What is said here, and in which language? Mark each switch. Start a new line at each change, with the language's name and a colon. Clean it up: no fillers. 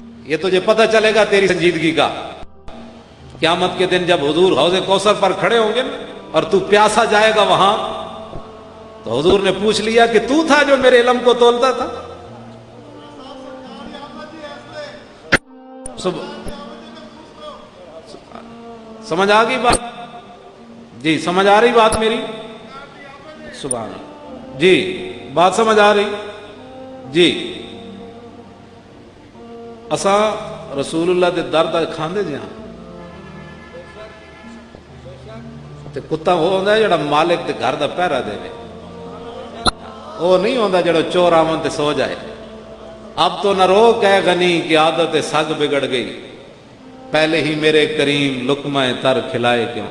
Urdu: یہ تجھے پتہ چلے گا تیری سنجیدگی کا قیامت کے دن جب حضور حوض کوثر پر کھڑے ہوں گے اور تو پیاسا جائے گا وہاں, تو حضور نے پوچھ لیا کہ تو تھا جو میرے علم کو تولتا تھا. سمجھ آ گئی بات؟ جی سمجھ آ رہی بات میری؟ سبحان اللہ. جی بات سمجھ آ رہی؟
Punjabi: جی اساں رسول اللہ دے در تک کھاندے جی ہاں, تے کتا وہ ہوندا ہے جڑا مالک دے گھر دا پہرا دے, وہ نہیں ہوندا جڑا چور آمن تے سو جائے.
Urdu: اب تو نہ روک ہے غنی کی عادت سگ بگڑ گئی, پہلے ہی میرے کریم لقمہ تر کھلائے کیوں.